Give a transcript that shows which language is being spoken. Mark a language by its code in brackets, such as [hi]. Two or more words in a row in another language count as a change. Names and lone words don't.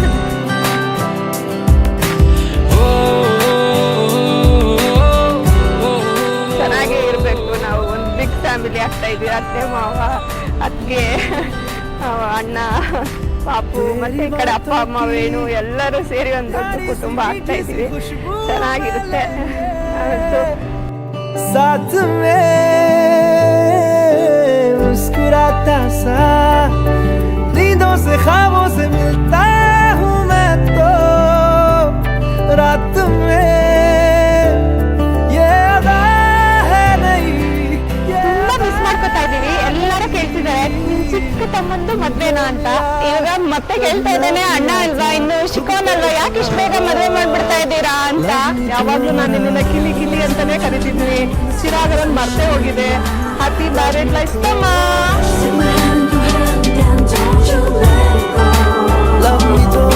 [kn] ಚೆನ್ನಾಗೇ ಇರಬೇಕು. ನಾವು ಒಂದು [en] big family [kn] ಆಗ್ತಾ ಇದೀವಿ. ಅತ್ತೆ ಮಾವ, ಅತ್ತಿಗೆ, ಅಣ್ಣ, ಪಾಪು, ಮತ್ತೆ ಈ ಕಡೆ ಅಪ್ಪ ಅಮ್ಮ ವೇಣು ಎಲ್ಲರೂ ಸೇರಿ ಒಂದು ದೊಡ್ಡ ಕುಟುಂಬ ಆಗ್ತಾ ಇದೀವಿ. ಚೆನ್ನಾಗಿರುತ್ತೆ. [hi] साथ में मुस्कुराता सा नींदों से ख्वाबों से मिलता हूँ मैं तो रात में ये अदा है नहीं. [kn] ತುಂಬಾ ಮಿಸ್ ಮಾಡ್ಕೊತಾ ಇದೀವಿ. ಎಲ್ಲರೂ ಕೇಳ್ತಿದ್ದಾರೆ ನಿನ್ ಚಿಕ್ಕ ತಮ್ಮಂದು ಮದ್ವೆನಾ ಅಂತ. ಇವಾಗ ಮತ್ತೆ ಕೇಳ್ತಾ ಇದ್ದೇನೆ, ಅಣ್ಣ ಅಲ್ವಾ, ಇನ್ನು ಚಿಕ್ಕವನಲ್ವಾ, ಯಾಕೆ ಇಷ್ಟು ಬೇಗ ಮದ್ವೆ ಮಾಡ್ಬಿಡ್ತಾ ಇದ್ದೀರಾ ಅಂತ. ಯಾವಾಗ್ಲೂ ನಾನು ನಿನ್ನ ಕಿಲಿ ಕಿಲಿ ಅಂತಾನೆ ಕರಿತಿದ್ವಿ. ಚಿರಾಗರನ್ ಮರ್ತೇ ಹೋಗಿದೆ. [en] happy married life [kn] ತಮ್ಮ. [en] Love me